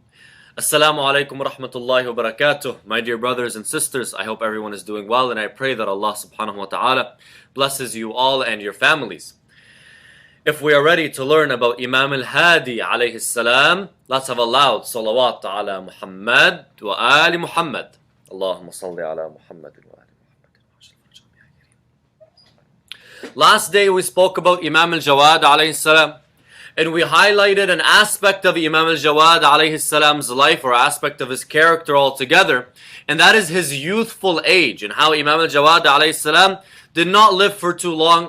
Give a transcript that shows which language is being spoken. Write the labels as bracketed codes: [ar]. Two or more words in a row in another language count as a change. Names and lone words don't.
[ar] السلام عليكم ورحمة الله وبركاته. [en] My dear brothers and sisters, I hope everyone is doing well, and I pray that Allah [ar] سبحانه وتعالى [en] blesses you all and your families. If we are ready to learn about Imam al-Hadi [ar] عليه السلام, [en] let's have a loud [ar] صلوات على محمد وآل محمد. اللهم صل على محمد وآل محمد. [en] Last day we spoke about Imam al-Jawad [ar] عليه السلام, [en] and we highlighted an aspect of Imam al-Jawad alayhi salam's life, or aspect of his character altogether, and that is his youthful age, and how Imam al-Jawad [ar] عليه السلام [en] did not live for too long.